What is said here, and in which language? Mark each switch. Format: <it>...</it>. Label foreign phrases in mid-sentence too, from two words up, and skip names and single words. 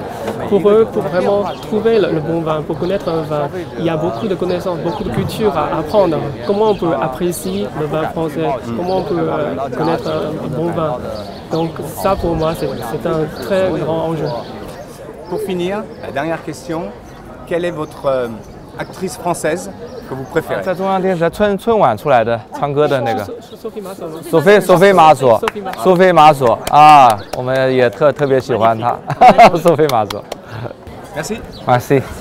<fr>Pour eux, pour vraiment trouver le bon vin, pour connaître un vin, il y a beaucoup de connaissances, beaucoup de culture à apprendre. Comment on peut apprécier le vin français? Comment on peut connaître un bon vin? Donc ça, pour moi, c'est un très grand enjeu. Pour finir, la dernière question, quelle est votre actrice française que vous préférez?</fr> <zh>在中央电视台春晚出来的唱歌的那个 Sophie Masson. 索菲玛索啊，我们也特别喜欢她，索菲玛索。</zh> <fr>Merci. Merci.</fr>